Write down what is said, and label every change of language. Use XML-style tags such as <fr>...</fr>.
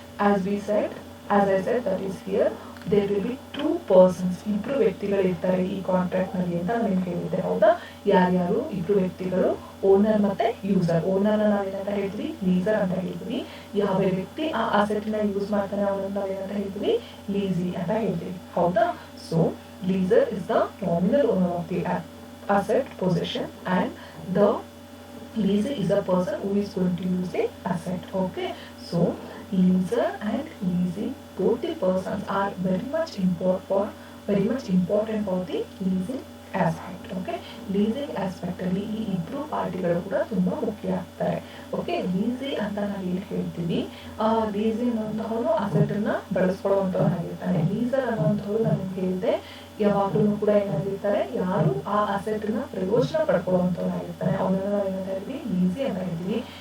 <en>as I said that is here there will be two persons,</en> <kn>ಇಬ್ರು ವ್ಯಕ್ತಿಗಳು ಇರ್ತಾರೆ ಈ ಕಾಂಟ್ರಾಕ್ಟ್ ನಲ್ಲಿ ಅಂತ ನಾನು ಹೇಳಿದ್ದೆ. ಹೌದಾ, ಯಾರ್ಯಾರು ಇಬ್ರು ವ್ಯಕ್ತಿಗಳು? ಓನರ್ ಮತ್ತೆ ಯೂಸರ್. ಓನರ್ ನಾವೇನಂತ ಹೇಳ್ತೀವಿ? ಲೀಸರ್ ಅಂತ ಹೇಳ್ತೀವಿ. ಯಾವ ವ್ಯಕ್ತಿ ಆ ಅಸೆಟ್ ನ ಯೂಸ್ ಮಾಡ್ತಾನೆ ಅವನನ್ನ ನಾವೇನಂತ ಹೇಳ್ತೀವಿ? ಲೀಸಿ ಅಂತ ಹೇಳ್ತೀವಿ.</kn> <en>ಹೌದಾ, so leaser is the nominal owner of the asset possession and the leaser is a person who is going to use the asset. Okay, so leaser and leasing, both the persons are very much important for the leasing aspect.</en> <kn>Okay, leasing aspect ಅಲ್ಲಿ ಈ ಇಬ್ರು ಪಾರ್ಟಿಗಳು ಕೂಡ ತುಂಬಾ ಮುಖ್ಯ ಆಗ್ತಾರೆ. Okay, lessee ಅಂತ ನಾವು ಇಲ್ಲಿ ಹೇಳ್ತೀವಿ. ಲೀಸಿಂಗ್ ಅನ್ನುವಂತಹವನು ಅಸೆಟ್ ಅನ್ನ ಬಳಸ್ಕೊಳ್ಳುವಂತವನಾಗಿರ್ತಾನೆ. ಲೀಸರ್ ಅನ್ನುವಂಥವ್ರು ನಾನು ಹೇಳಿದೆ ಯಾವಾಗಲೂ ಕೂಡ ಏನಾಗಿರ್ತಾರೆ, ಯಾರು ಆ ಅಸೆಟ್ ನ ಪ್ರಯೋಜನ ಪಡ್ಕೊಳ್ಳುವಂತವನಾಗಿರ್ತಾನೆ ಅವನನ್ನ ನಾವು ಏನಂತ ಹೇಳ್ತೀವಿ? ಲೀಸಿ ಅಂತ ಹೇಳ್ತೀವಿ.</kn>